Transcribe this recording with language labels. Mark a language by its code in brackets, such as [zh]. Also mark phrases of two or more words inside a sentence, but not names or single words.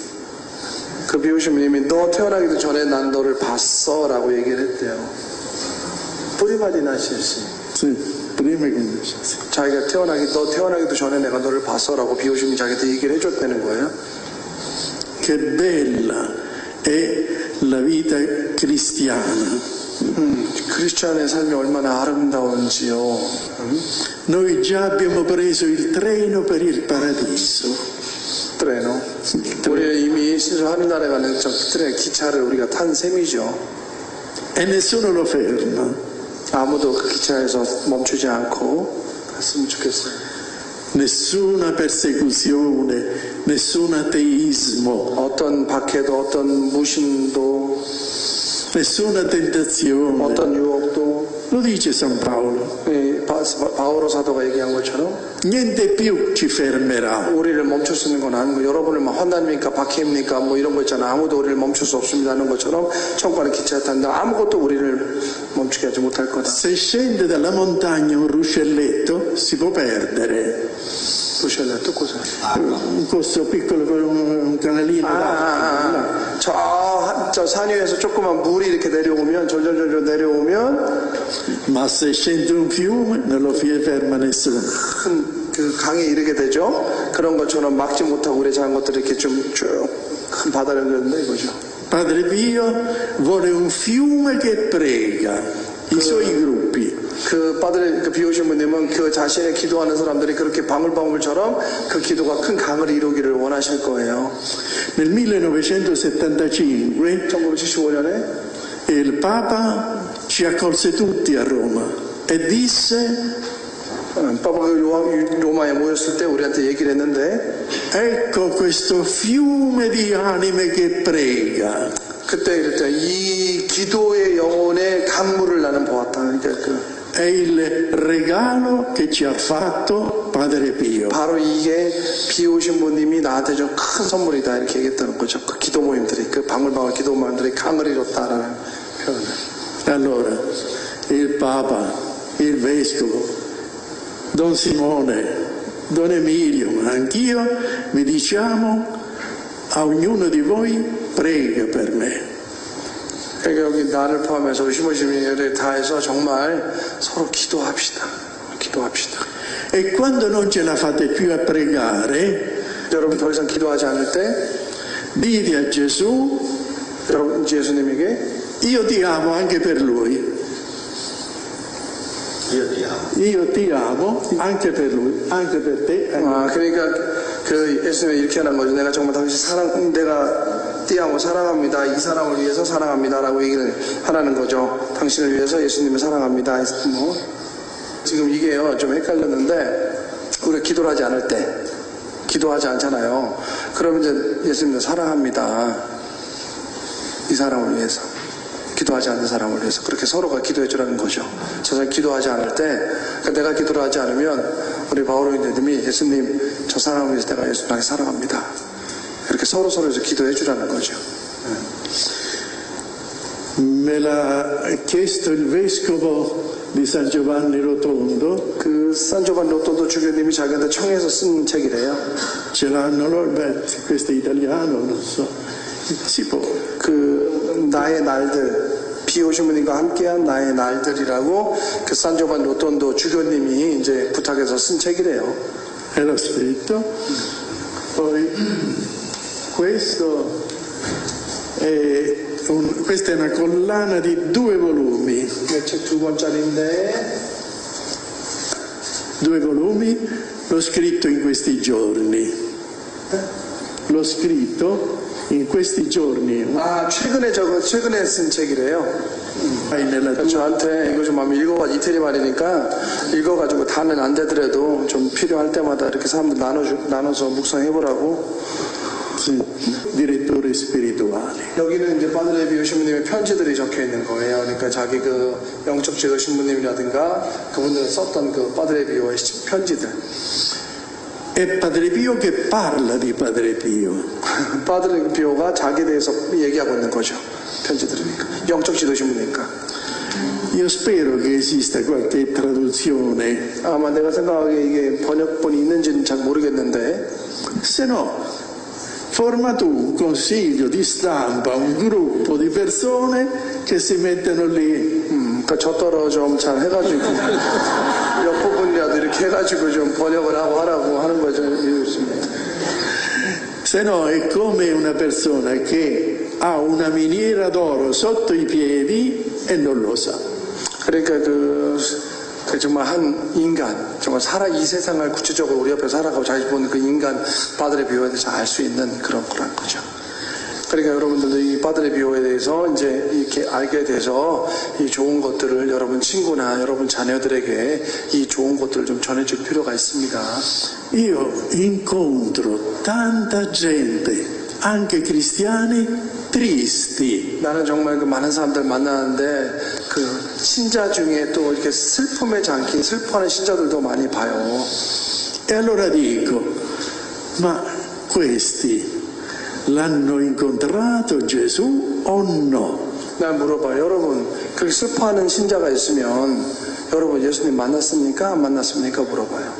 [ko] 그 비오시님이 너 태어나기도 전에 난 너를 봤어 라고 얘기를 했대요. [it] Prima di nascersi. Sì, prima che nascessi. [ko] 자기가 너 태어나기도 전에 내가 너를 봤어 라고 비오시님이 자기한테 얘기를 해줬다는 거예요. [it] Che bella è la vita cristiana. [ko] 크리스찬의 삶이 얼마나 아름다운지요. [it] Noi già abbiamo preso il treno per il paradiso. [ko] 트레노. 우리 이미 하늘나라에 가는 저 트레 기차를 우리가 탄 셈이죠. [it] E nessuno lo ferma. [ko] 아무도 그 기차에서 멈추지 않고 갔으면 좋겠어요. [it] Nessuna persecuzione, nessun ateismo, [ko] 어떤 박해도 어떤 무신도 [it] nessuna tentazione. [ko] 어떤 유혹도 [it] Lo dice San Paolo. [ko] 바오로 사도가 얘기한 것처럼 [it] Niente più ci fermerà. [ko] 우리를 멈출 수 있는 건 아니고 여러분을 뭐 환난입니까 박해입니까 뭐 이런 거 있잖아. 아무도 우리를 멈출 수 없습니다 하는 것처럼 천국가는 기차에 탄다. 아무것도 우리를 멈추게 하지 못할 거다. [it] Se scende dalla montagna un ruscelletto si può perdere. ruscelletto cos'è? Questo piccolo un canalino. [ko] 저 산 위에서 조그만 물이 이렇게 내려오면 졸졸졸 내려오면 [it] Ma se scende un fiume non lo ferma nessuno. [ko] 큰 그 강에 이르게 되죠. 그런 것처럼 막지 못하고 우리 작은 것들이 이렇게 좀 쭉 큰 바다를 그렸는데 이거죠. [it] Padre Pio vuole un fiume che prega i suoi gruppi. [ko] 그 비오신 분님은 그 자신의 기도하는 사람들이 그렇게 방울방울처럼 그 기도가 큰 강을 이루기를 원하실 거예요. [it] Nel 1975 [ko] 1975년에 [it] il Papa ci accolse tutti a Roma e disse: [ko] 파파가 로마에 모였을 때 우리한테 얘기를 했는데 [it] ecco questo fiume di anime che prega. [ko] 그때 이럴 때 이 기도의 영혼의 강물을 나는 보았다. 그러니까 [it] È il regalo che ci ha fatto Padre Pio. [ko] 바로 이게 비오신 분님이 나한테 좀 큰 선물이다 이렇게 얘기했다는 거죠. 그 기도 모임들이 그 방울방울 기도 모임들이 강을 이뤘다라는 표현을. [it] Allora, il Papa, il Vescovo, Don Simone, Don Emilio, ma anch'io vi diciamo a ognuno di voi prega per me. [ko] 그러니까 여기 나를 포함해서 우리 시모시민을 다해서 정말 서로 기도합시다. 기도합시다. [it] E quando non ce la fate più a pregare, [ko] 여러분 더 이상 기도하지 않을 때 [it] dite a Gesù: [ko] 여러분 예수님에게 [it] io ti amo anche per lui. Io ti amo anche per lui, anche per te. [ko] 그러니까 그 예수님이 이렇게 하는 거죠. 내가 정말 당신 내가 띠하고 사랑합니다. 이 사람을 위해서 사랑합니다라고 얘기를 하라는 거죠. 당신을 위해서 예수님을 사랑합니다. 뭐 지금 이게요 좀 헷갈렸는데 우리가 기도를 하지 않을 때 기도하지 않잖아요. 그러면 이제 예수님을 사랑합니다. 이 사람을 위해서. 기도하지 않는 사람을 위해서 그렇게 서로가 기도해 주라는 거죠. 저 사람이 기도하지 않을 때 그러니까 내가 기도를 하지 않으면 우리 바오로 형제님이 예수님 저 사람을 위해서 내가 예수님을 사랑합니다. 이렇게 서로에서 기도해 주라는 거죠. [it] Me l'ha chiesto il vescovo di San Giovanni Rotondo. [ko] 그 산조반 로토도 주교님이 자기한테 청해서 쓴 책이래요. [it] Ce l'hanno loro, questo è italiano, non so. Si può. [ko] 그 나의 날들 비오신 분님과 함께한 나의 날들이라고 그 산조반 로톤도 주교님이 이제 부탁해서 쓴 책이래요. [it] E l'ho scritto. Poi questa è una collana di 2 volumi. [ko] 책 2권짜리인데 [it] 2 volumi, l'ho scritto in questi giorni. L'ho scritto in questi giorni. [ko] 최근에 쓴 책이래요. 저한테 이거 좀 한번 읽어가지고 이태리 말이니까 읽어가지고 다는 안 되더라도 좀 필요할 때마다 이렇게 사람들 나눠서 묵상해보라고. [it] Direttori spirituali. [ko] 여기는 이제 파드레 비오 신부님의 편지들이 적혀 있는 거예요. 그러니까 자기 그 영적 지도 신부님이라든가 그분들 썼던 그 파드레 비오의 편지들. [it] È Padre Pio che parla di Padre Pio. [ko] 파드레 비오가 자기에 대해서 얘기하고 있는 거죠. 편지들이니까. 영적 지도 신부니까. [it] Io spero che esista qualche traduzione, [ko] 아마 내가 생각하기에 이게 번역본이 있는지는 잘 모르겠는데 [it] se no forma tu un consiglio di stampa, un gruppo di persone che si mettono lì. [ko] 그러니까 저더러 좀 잘 해가지고 몇 부분이라도 이렇게 해가지고 좀 번역을 하고 하라고 하는 거죠. [it] Se no è come una persona che ha una miniera d'oro sotto i piedi e non lo sa. [ko] 그러니까 그 정말 한 인간, 정말 이 세상을 구체적으로 우리 옆에 살아가고 잘 보는 그 인간 바들의 비유에 대해서 알 수 있는 그런 거란 거죠. 그러니까 여러분들도 이 바들의 비유에 대해서 이제 이렇게 알게 돼서 이 좋은 것들을 여러분 친구나 여러분 자녀들에게 이 좋은 것들을 좀 전해줄 필요가 있습니다. [it] Io incontro tanta gente, anche cristiani, tristi. [ko] 나는 정말 그 많은 사람들 만나는데 그 신자 중에 또 이렇게 슬픔에 잠긴 슬퍼하는 신자들도 많이 봐요. [it] E allora dico, ma questi l'hanno incontrato Gesù o no? [ko] 난 물어봐요. 여러분 그렇게 슬퍼하는 신자가 있으면 여러분 예수님 만났습니까? 안 만났습니까? 물어봐요.